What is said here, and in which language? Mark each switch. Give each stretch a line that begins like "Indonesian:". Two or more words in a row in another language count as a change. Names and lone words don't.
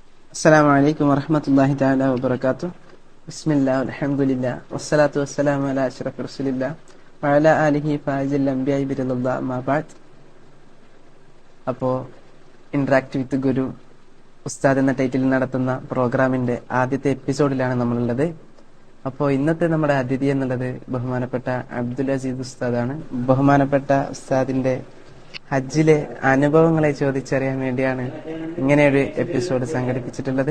Arabic: السلام عليكم ورحمة الله تعالى وبركاته. بسم الله والحمد لله والصلاة والسلام على أشرف رسول الله وعلى آله فائز الأنبياء برضا الله ما بعد.
Malayalam: അപ്പോൾ ഇൻട്രാക്ട് വിത്ത് ഗുരു ഉസ്താദ് എന്ന ടൈറ്റിൽ നടത്തുന്ന പ്രോഗ്രാമിന്റെ ആദ്യത്തെ എപ്പിസോഡിലാണ് നമ്മളുള്ളത്. അപ്പോൾ ഇന്നത്തെ നമ്മുടെ അതിഥി എന്നുള്ളത് ബഹുമാനപ്പെട്ട അബ്ദുൽ അസീസ് ഉസ്താദാണ്. ബഹുമാനപ്പെട്ട ഉസ്താദിന്റെ ഹജ്ജിലെ അനുഭവങ്ങളെ ചോദിച്ചറിയാൻ വേണ്ടിയാണ് ഇങ്ങനെയൊരു എപ്പിസോഡ് സംഘടിപ്പിച്ചിട്ടുള്ളത്.